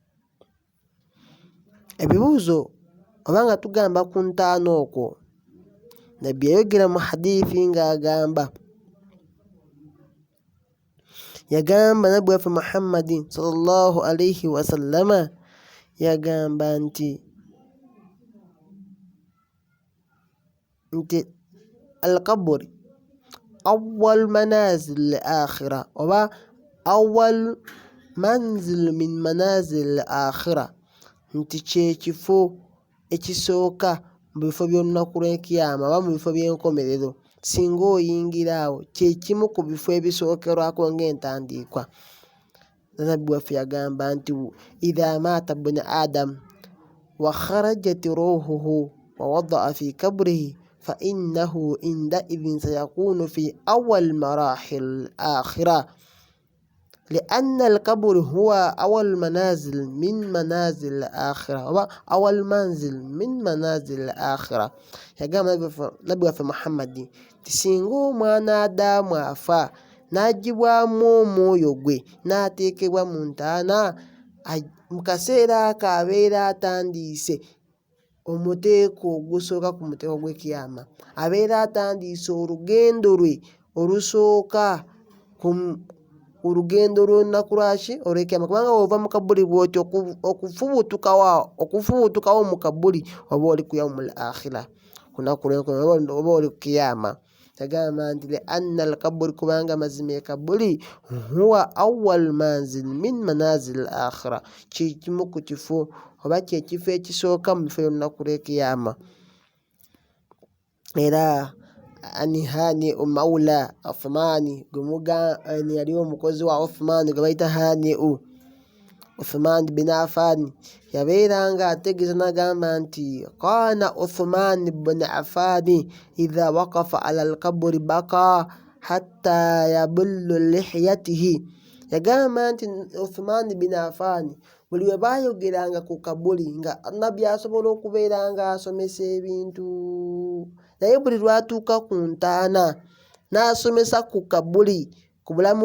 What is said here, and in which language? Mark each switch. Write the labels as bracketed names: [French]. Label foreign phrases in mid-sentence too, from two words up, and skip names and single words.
[Ganda] Ebibuuzo oba nga tugamba ku ntaana okwo, nabbi yayogera mu hadithi ng'agamba nabbi waffe Muhammadin [Arabic] صلى الله عليه وسلم [Ganda] yagamba nti [Arabic] القبر أول منازل الآخرة [Ganda] oba [Arabic] أول منزل من منازل الآخرة, [Ganda] nti kyekifo ekisooka mu bifo by'olunaku lw'ekiyama oba mu bifo by'enkomerero. Singa oyingira awo kyekimu ku bifo ebisookerwako ng'entandiikwa. Nabbi waffe yagamba nti [Arabic] إذا مات ابن آدم وخرجت روحه ووضع في قبره فإنه عندئذ سيكون في أول مراحل الآخرة لأن القبر هو أول منازل من منازل الآخرة أول منزل من منازل الآخرة. [Ganda] yagamba nabbi waffe Muhammad singa omwana Adamu afa n'aggyibwamu omwoyo gwe n'ateekebwa mu ntaana, mu kaseera ako abeera atandiise omuteeko ogusooka ku muteeko gw'ekiyama, abeera atandiise olugendo lwe olusooka olugendo lw'olunaku lwaki olw'ekiyama. Kubanga bw'ova mu kabuli bw'oti okufubutukawo mu kabuli oba oli ku [Arabic] يوم الآخرة, [Ganda] ku lunaku lw'enkomerero oba oli ku kiyama. Yagamba nti [Arabic] لأن القبر, [Ganda] kubanga mazima ekabuli [Arabic] هو أول منزل من منازل الآخرة, [Ganda] kikimu ku kifo oba kyekifo ekisooka mu bifo by'olunaku lw'ekiyama. Era [Arabic] عن هانئ مولى عثمان [Ganda] yali omukozi wa Uthmani gwe bayita Haniu Uthman bin Affan, yabeeranga ategeeza n'agamba nti [Arabic] كان عثمان بن عفان إذا وقف على القبر بكى حتى يبل لحيته. [Ganda] Yagamba nti Uthman bin Affan buli we baayogeranga ku kabuli nga nabbi asobola okubeera nga asomesa ebintu, naye buli lwatuuka ku ntaana n'asomesa ku kabuli, ku bulamu